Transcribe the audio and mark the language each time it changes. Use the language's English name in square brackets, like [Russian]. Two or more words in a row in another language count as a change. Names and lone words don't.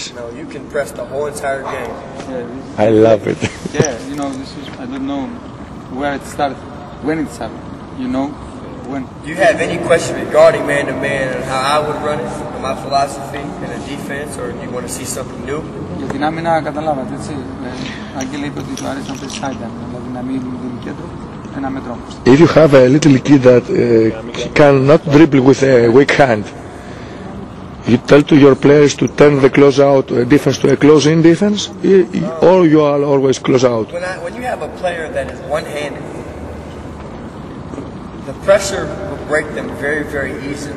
[English] No, you can press the whole entire game. Yeah, I love it. Yeah, this is, I don't know where it started, when it started, when. Do you have any question regarding man-to-man and how I would run it, and my philosophy in the defense, or do you want to see something new? [Greek] Για την άμυνα καταλάβατε, έτσι. Άγγελε είπε ότι του αρέσει να παίζει side-down, δηλαδή να μην δίνει κέντρο, ένα μέτρο. [English] If you have a little kid that he cannot dribble with a weak hand, you tell to your players to turn the close-out defense to a close-in defense, or you are always close-out? When you have a player that is one-handed, the pressure will break them very, very easily.